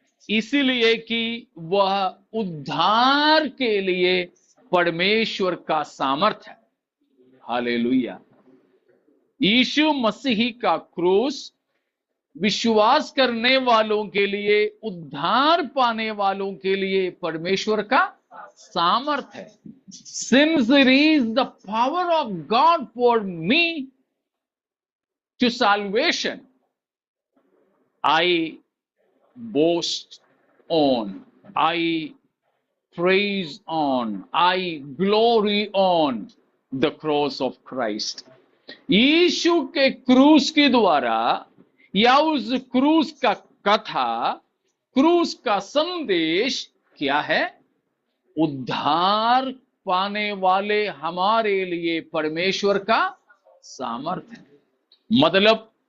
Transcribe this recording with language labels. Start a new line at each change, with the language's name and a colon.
Hindi: इसलिए कि वह उद्धार के लिए परमेश्वर का सामर्थ है. हालेलुया. यीशु मसीह का क्रूस विश्वास करने वालों के लिए, उद्धार पाने वालों के लिए परमेश्वर का सामर्थ है.
English: Since it is the power of God for me to salvation, I boast on, I praise on, I glory on the cross of Christ.
Hindi: यीशु के क्रूस के द्वारा या उस क्रूस का कथा, क्रूस का संदेश क्या है? उद्धार पाने वाले हमारे लिए परमेश्वर का सामर्थ है. मतलब